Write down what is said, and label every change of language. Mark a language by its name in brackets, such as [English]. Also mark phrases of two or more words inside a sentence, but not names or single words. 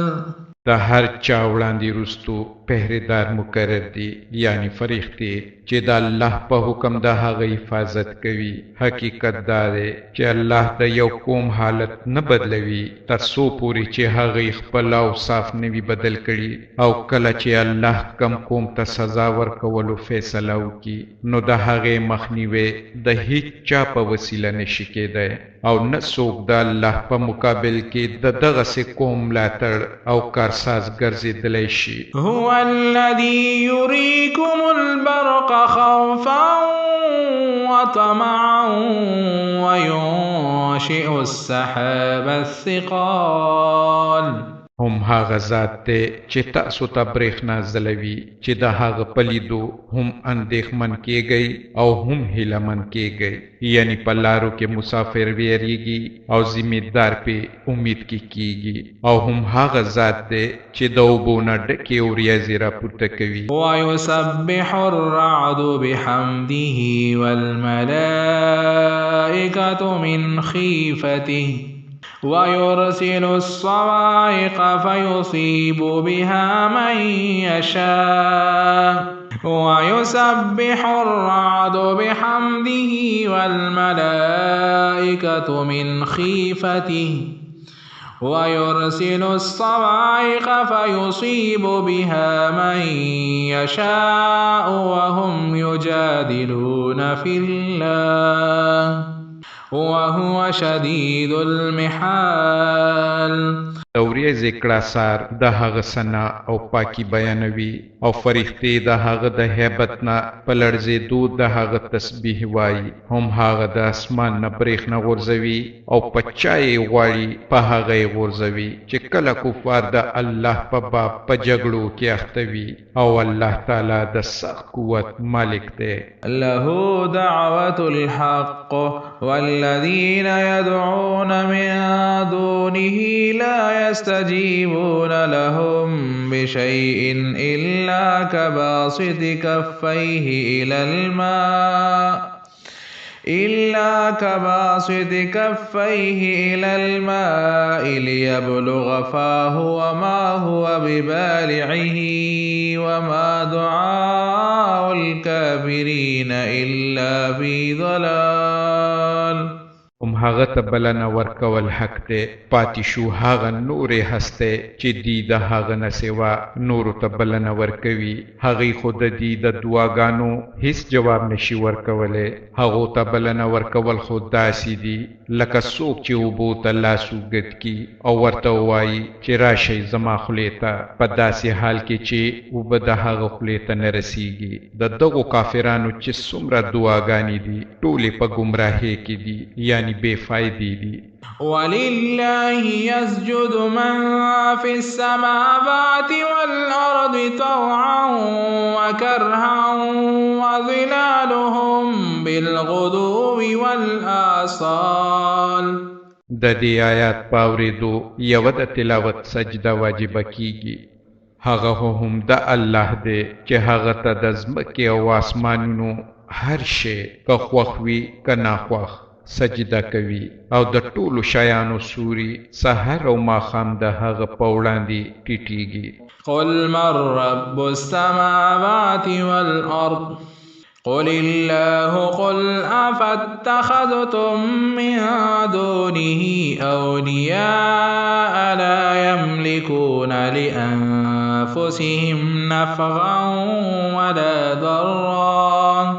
[Pashto] د هر چا وړاندې رستو پهرېدار مقرر دي، یعنی فرښتې چې د الله په حکم د هغه حفاظت کوي. حقیقت دا دی چې الله د یو قوم حالت نه بدلوي تر څو پورې چې هغه خپل اوصاف نه وي بدل کړي، او کله چې الله کم قوم ته سزا ورکولو فیصله وکړي نو د هغې مخنیوی د هیڅ چا په وسیله نشي کېدی او نه څوک د الله په مقابل کې د دغسې قوم ملاتړ او کارساز ګرځېدلی شي. [Arabic] هو الذي يريكم البرق خوفا وطمعا وينشئ السحاب الثقال. [Pashto] هم هغه ذات دی چې تاسو ته برېښنا ځلوي چې د هغه په لیدو هم اندېښمن کیږئ او هم هیلهمن کیږئ، یعنی په لارو کې مسافر ویریږي او ذمېدار پې امید کې کیږي. او هم هغه ذات دی چې د اوبو نه ډکې وریځې راپورته کوي. [Arabic] ويسبح الرعد بحمده والملائكة من خيفته ويرسل الصواعق فيصيب بها من يشاء. ويسبح الرعد بحمده والملائكة من خيفته ويرسل الصواعق فيصيب بها من يشاء وهم يجادلون في الله وهو شديد المحال. [Pashto] د ورځې کړاسار د هغه ثنا او پاکي بیانوي او فرښتې د هغه د هیبت نه په لړزېدو د هغه تسبیح وایي. هم هغه د اسمان نه برېښنا غورځوي او په چا یې غواړي په هغه یې غورځوي چې کله کفار د الله په باب په جګړو کې اخته وي. او الله تعالی د سخت قوت مالک دی. [Arabic] له دعوة الحق والذين يدعون من دونه لا يستجيبون لهم بشيء إلا كباسط كفيه إلى الماء ليبلغ فاه وما هو ببالعه وما دعاء الكافرين إلا في ضلال. [Pashto] هم هغه ته بلنه ورکول حق دی. پاتې شو هغه نورې هستی چې دی د هغه نه سوا نورو ته بلنه ورکوي. هغې خو د دې د دعاګانو هیڅ جواب نشي ورکولی. هغو ته بلنه ورکول خو داسې دي لکه څوک چې اوبو ته لاس اوږد کي او ورته ووایي چې راشئ زما خولې ته، په داسې حال کې چې اوبه د هغه خولې ته نه رسیږي. د دغو کافرانو چې څومره دعاګانې دي ټولې په ګمراهۍ کې دي، یعنی بے فائدې دي. [Arabic] ولله يسجد من في السماوات والأرض طوعا وكرها وظلالهم بالغدو والآصال. [Pashto] د دې آیات په اورېدو یوه د تلاوت سجده واجبه کیږي. هغه هم د الله دی چې هغه ته د ځمکې او آسمانونو هر شی که خوښ وي که ناخوښ سجده کوي او د ټولو شیانو سوري سحر او ماښام د هغه په وړاندې ټیټیږي. [Arabic] قل من رب السماوات والأرض قل الله قل أفاتخذتم من دونه أولياء لا يملكون لأنفسهم نفعا ولا ضرا.